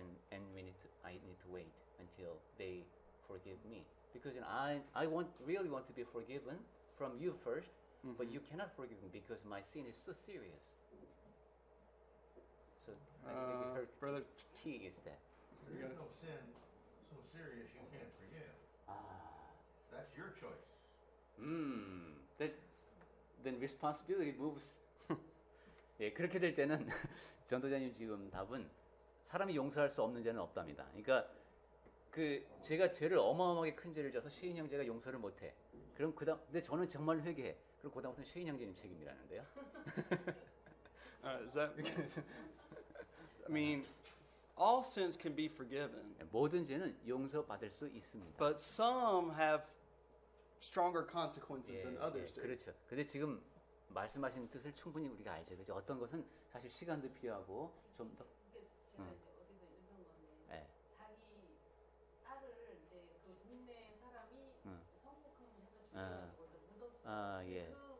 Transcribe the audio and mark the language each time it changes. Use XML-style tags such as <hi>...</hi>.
<en>and I need to wait until they forgive me because I really want to be forgiven from you first, but you cannot forgive me because my sin is so serious. So her Brother, key is that. There is no sin so serious you can't forgive. That's your choice. Then responsibility moves.</en> <ko>예, 그렇게 될 때는 전도자님 지금 답은 사람이 용서할 수 없는 죄는 없답니다. 그러니까 그 제가 죄를 어마어마하게 큰 죄를 져서 쉐인 형제가 용서를 못해. 그럼 그다음 근데 저는 정말 회개해. 그럼 그다음부터는 쉐인 형제님 책임이라는데요.</ko> <en>is that? I mean, all sins can be forgiven,</en> <ko>모든 죄는 용서받을 수 있습니다.</ko> <en>but some have stronger consequences</en> <ko>예,</ko> <en>than others do.</en> <ko>그렇죠. 근데 지금 말씀하신 뜻을 충분히 우리가 알죠. 그죠? 어떤 것은 사실 시간도 필요하고 좀 더 근데 제가 이제 어디서 읽은 건데 예. 자기 딸을 이제 그 동네 사람이 성폭행을 해서 아. 죽여가지고 묻었어요. 아, 예.</ko>